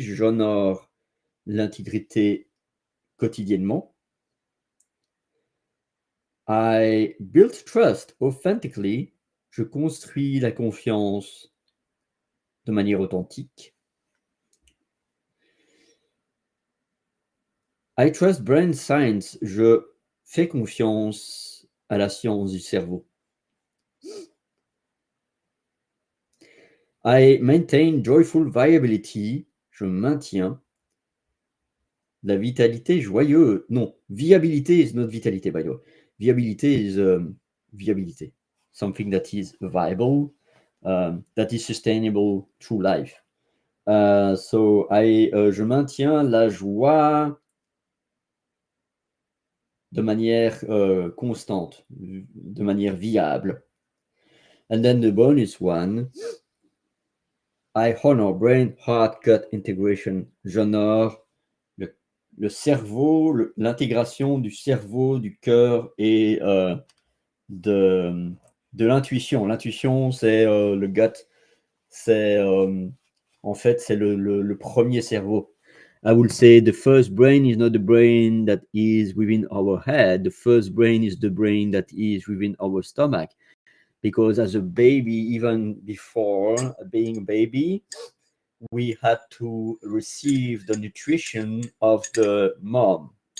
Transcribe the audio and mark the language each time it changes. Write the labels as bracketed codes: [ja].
[fr] J'honore l'intégrité quotidiennement. [en] I build trust authentically. [fr] Je construis la confiance de manière authentique. [en] I trust brain science. [fr] Je fais confiance à la science du cerveau. [en] I maintain joyful viability. [fr] Je maintiens la vitalité joyeuse. [en] Non, viabilité is not vitality, by the way. Viability is viability. Something that is viable, that is sustainable through life. [fr] So je maintiens la joie de manière constante, de manière viable. [en] And then the bonus one, I honor brain heart gut integration. [fr] J'honore le cerveau, l'intégration du cerveau, du cœur et de l'intuition. L'intuition, c'est le gut, c'est en fait, c'est le premier cerveau. [en] I will say the first brain is not the brain that is within our head. The first brain is the brain that is within our stomach. Because as a baby, even before being a baby, we had to receive the nutrition of the mom.